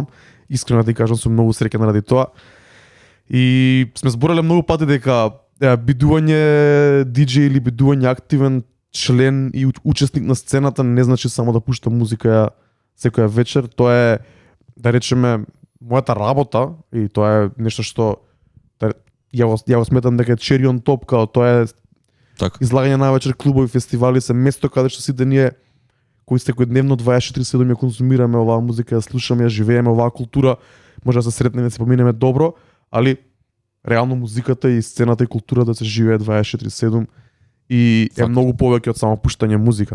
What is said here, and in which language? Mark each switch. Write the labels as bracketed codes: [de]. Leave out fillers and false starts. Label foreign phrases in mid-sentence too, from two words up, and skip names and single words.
[mk] Искрено да ти кажам, сум многу среќен ради тоа. И сме збореле многу пати дека бидување диџеј или бидување активен член и учесник на сцената не значи само да пушта музика секоја вечер. Тоа е, да речеме, мојата работа и тоа е нешто што ја го сметам дека е [en] cherry on top, [mk] као тоа е так. Излагање на вечер, клубови, фестивали се место каде што сите ние кои секојдневно 24/7 ја конзумираме оваа музика, ја слушаме, ја живееме оваа култура, може да се сретнеме и се поминеме добро, али реално музиката и сцената и културата се живее 24/7 и е многу повеќе од само пуштање музика.